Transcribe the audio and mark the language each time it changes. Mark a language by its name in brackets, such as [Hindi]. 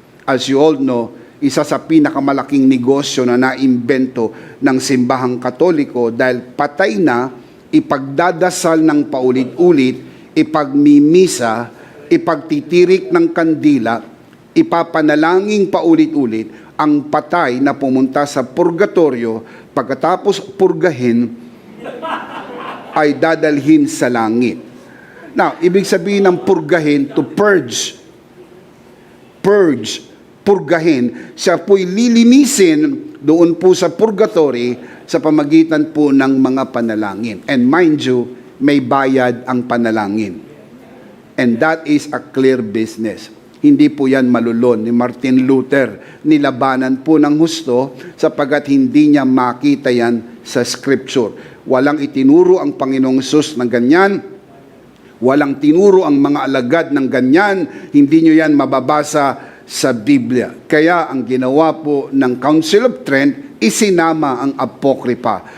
[English] As you all know, [Filipino] isa sa pinakamalaking negosyo na naimbento ng simbahang Katoliko dahil patay na, ipagdadasal ng paulit-ulit, ipagmimisa, ipagtitirik ng kandila, ipapanalangin paulit-ulit ang patay na pumunta sa purgatorio, pagkatapos purgahin, ay dadalhin sa langit. Now, ibig sabihin ng purgahin, [English] to purge. [Filipino] Purge, purgahin. Siya po'y lilinisin doon po sa purgatory sa pamagitan po ng mga panalangin. [English] And mind you, [Filipino] may bayad ang panalangin. [English] And that is a clear business. [Filipino] Hindi po yan malulon ni Martin Luther. Nilabanan po ng husto sapagkat hindi niya makita yan sa Scripture. Walang itinuro ang Panginoong Hesus ng ganyan. Walang tinuro ang mga alagad ng ganyan. Hindi nyo yan mababasa sa Biblia. Kaya ang ginawa po ng Council of Trent, isinama ang Apocrypha.